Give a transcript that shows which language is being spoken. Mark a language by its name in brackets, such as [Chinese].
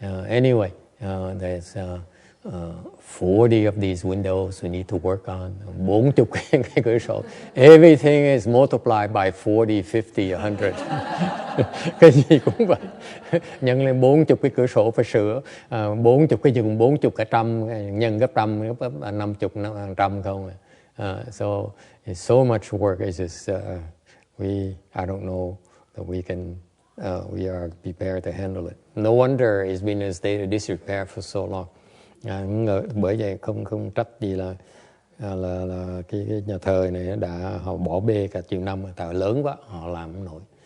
[English] Anyway, there's 40 of these windows we need to work on. [Vietnamese] 40 cái cửa sổ. [English] Everything is multiplied by 40, 50, 100. [Vietnamese] Cái gì cũng vậy. Nhân lên 40 cái cửa sổ phải sửa, 40 cái giường, 40 cả trăm, nhân gấp trăm, gấp 50, 100 không. [English] So it's so much work. It's just I don't know that we are prepared to handle it. No wonder it's been in a state of disrepair for so long. [Vietnamese] Bởi vậy không trách gì là cái nhà thờ này họ bỏ bê cả chừng năm, tại lớn quá họ làm không nổi.